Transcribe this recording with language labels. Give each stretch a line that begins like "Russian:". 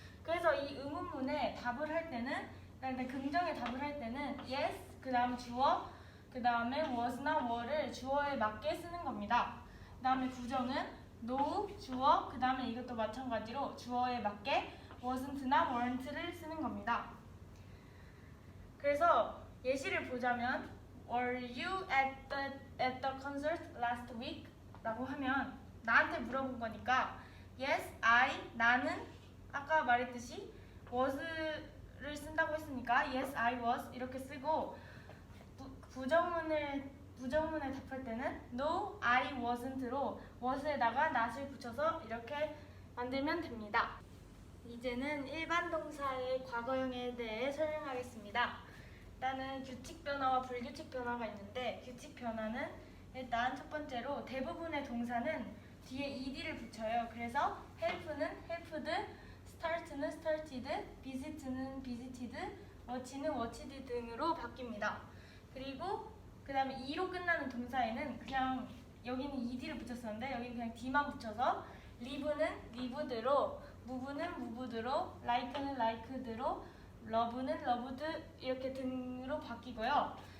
Korean: 그래서 이 의문문에 답을 할 때는 긍정에 답을 할 때는 yes, 그 다음 주어, 그 다음에 was나 were를 주어에 맞게 쓰는 겁니다. 그 다음에 부정은 no, 주어, 그 다음에 이것도 마찬가지로 주어에 맞게 wasn't나 weren't를 쓰는 겁니다. 그래서 예시를 보자면
English: Were you at the concert last week?
Korean: 라고 하면 나한테 물어본 거니까 Yes, 나는 아까 말했듯이 was를 쓴다고 했으니까
English: Yes, I was
Korean: 이렇게 쓰고 부정문에 답할 때는 No, I wasn't로 was에다가 not을 붙여서 이렇게 만들면 됩니다. 이제는 일반 동사의 과거형에 대해 설명하겠습니다. 일단은 규칙 변화와 불규칙 변화가 있는데 규칙 변화는 일단 첫 번째로 대부분의 동사는 뒤에 ed를 붙여요. 그래서 help는 helped, start는 started, visit는 visited, watch는 watched 등으로 바뀝니다. 그리고 그 다음에 e로 끝나는 동사에는 여기는 ed를 붙였었는데 여기는 그냥 d만 붙여서 live는 lived로 move는 moved로, like는 liked로, love는 loved 이렇게 등으로 바뀌고요.